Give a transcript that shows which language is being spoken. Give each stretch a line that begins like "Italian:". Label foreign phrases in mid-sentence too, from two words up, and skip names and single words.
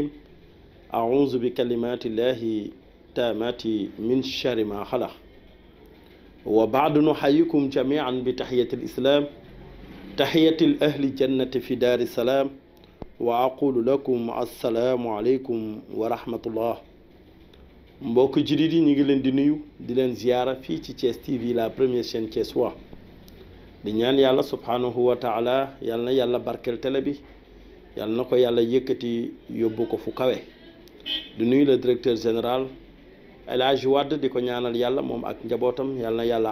Arabic: أعوذ بكلمات الله التامات من شر ما خلق. وبعد نحييكم جميعا بتحية الإسلام تحية الأهل الجنة في دار السلام وأقول لكم السلام عليكم ورحمة الله.
Wolof: mbokk jullit yi ñu ngi leen di nuyu di leen ziyaara fii ci Thiès TV
French: la première chaîne thiessois
Wolof: di ñaan yàlla
Arabic: سبحانه وتعالى
Wolof: yàlla na yàlla barkeel télé bi yàlla na ko yàlla yëkkati yóbbu ko fu kawe di nuyu
French: le directeur général
Wolof: El Hadj Wade di ko ñaanal yàlla moom ak njabootam yàlla na yàlla